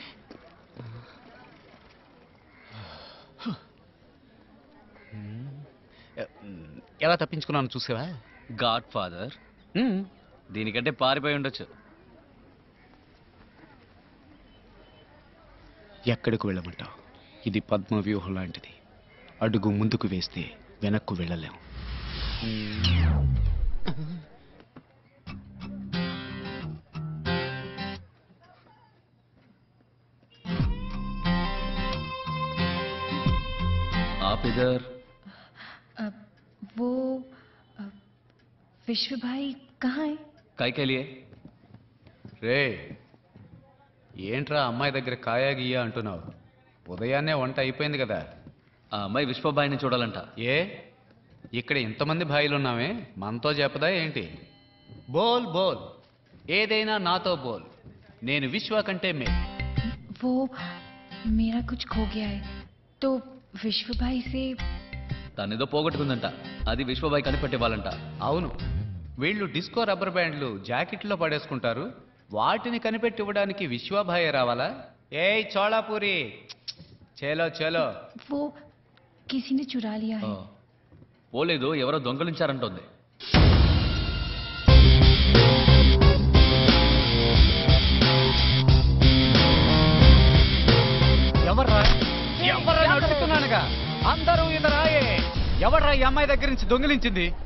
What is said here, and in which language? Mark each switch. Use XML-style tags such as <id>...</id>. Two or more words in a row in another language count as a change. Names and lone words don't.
<te>ఎలా తప్పించుకున్నాను చూసావా?</te> <en>God father.</en> <te>దీనికంటే పారిపోయి ఉండొచ్చు. ఎక్కడికి వెళ్ళమంటావు? ఇది పద్మ వ్యూహం లాంటిది. అడుగు ముందుకు వేస్తే వెనక్కు వెళ్ళలేం.</te> <hi>आप इधर? वो विश्व भाई कहाँ है? काय के लिए?</hi> <te>రే ఏంట్రా అమ్మాయి దగ్గర కాయా గీయా అంటున్నావు? ఉదయాన్నే వంట అయిపోయింది కదా. ఆ అమ్మాయి విశ్వబాయిని చూడాలంట. ఏ ఇక్కడ ఇంతమంది భాయిలు ఉన్నామే, మనతో చెప్పదా ఏంటి?</te> <hi>बोल बोल,</hi> <te>ఏదైనా నాతో బోల్. నేను విశ్వ కంటే మే.</te> <hi>वो मेरा कुछ खो गया है तो विश्व भाई से.</hi> <te>తనేదో పోగొట్టుకుందంట, అది విశ్వబాయి కనిపెట్టేవాళ్ళంట. అవును, వీళ్ళు</te> <en>disco rubber bands</en> <te>జాకెట్లో పడేసుకుంటారు. వాటిని కనిపెట్టి ఇవ్వడానికి విశ్వభాయే రావాలా? ఏయ్ చోళాపూరి,</te> <hi>चलो चलो. वो किसी ने चुरा लिया है.</hi> <te>పోలేదు, ఎవరో దొంగలించారంటోంది. ఎవర్రా అడుగుతున్నానుగా, అందరూ ఇదరాయే. ఎవర్రా ఈ అమ్మాయి దగ్గర నుంచి దొంగిలించింది?</te>